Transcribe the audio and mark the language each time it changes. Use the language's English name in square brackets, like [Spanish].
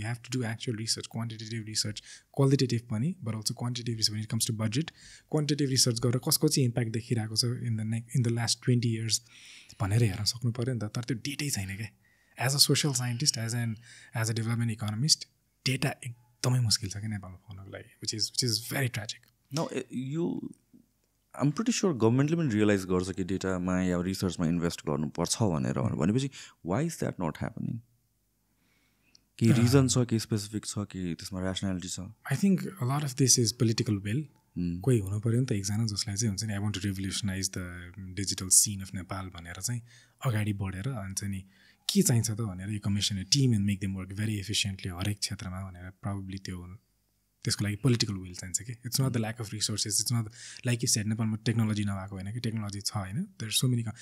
[English] You have to do actual research, quantitative research, qualitative पनि, but also quantitative research when it comes to budget. [Nepali] Quantitative research गरेर कसको चाहिँ impact देखिरहेको छ [English] in the last 20 years [Nepali] भनेर हेर्न सक्नु पऱ्यो नि त। तर त्यो डेटै छैन क्या। [English] as a social scientist, as a development economist, [Nepali] data एकदमै मुस्किल छ कि नेपालमा पाउनको लागि, [English] Which is very tragic. [Nepali] न यो [English] I'm pretty sure [Nepali] गभर्मेन्टले पनि रियलाइज गर्छ कि डेटामा या रिसर्चमा इन्भेस्ट गर्नुपर्छ भनेपछि [English] Why is that not happening? [Nepali] कि रिजन छ, कि स्पेसिफिक छ, कि त्यसमा ऱ्यासनालिटी छ? [English] I think a lot of this is political will. [Nepali] कोही हुनु पऱ्यो नि त एकजना जसलाई चाहिँ हुन्छ नि, [English] I want to revolutionise the digital scene of Nepal [Nepali] भनेर चाहिँ अगाडि बढेर अनि चाहिँ नि के चाहिन्छ त भनेर यो commission team and [English] make them work very efficiently [Nepali] हरेक क्षेत्रमा भनेर प्रब्ली त्यसको लागि पोलिटिकल विल चाहिन्छ कि। [English] it's not the lack of resources, it's not like you said [Nepali] नेपालमा टेक्नोलोजी नभएको होइन कि, टेक्नोलोजी छ होइन। [English] There so many.